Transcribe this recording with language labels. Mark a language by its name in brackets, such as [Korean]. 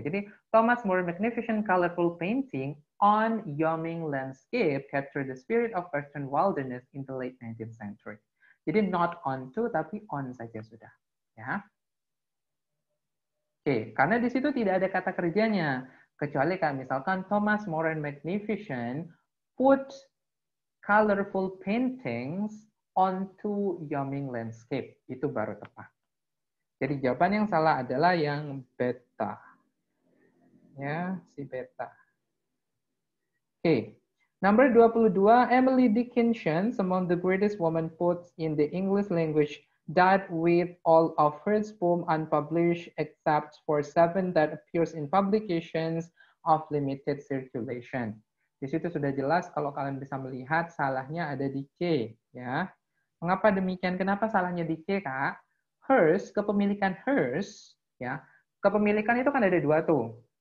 [English] Jadi, Thomas More magnificent colorful painting on Wyoming landscape captured the spirit of western wilderness in the late 19th century. [Indonesian] Jadi, [English] not on to, [Indonesian] tapi on saja sudah. Ya. Oke, karena di situ tidak ada kata kerjanya. Kecuali kayak misalkan [English] Thomas More magnificent put colorful paintings onto Wyoming landscape. [Indonesian] Itu baru tepat. Jadi jawaban yang salah adalah yang beta. Ya, si beta. Oke. [English] Number 22, Emily Dickinson, among the greatest woman poets in the English language, died with all of her poems unpublished except for 7 that appears in publications of limited circulation. [Indonesian] Di situ sudah jelas kalau kalian bisa melihat salahnya ada di C, ya. Mengapa demikian? Kenapa salahnya di C, Kak? Hers, kepemilikan hers, ya. Kepemilikan itu kan ada dua tuh.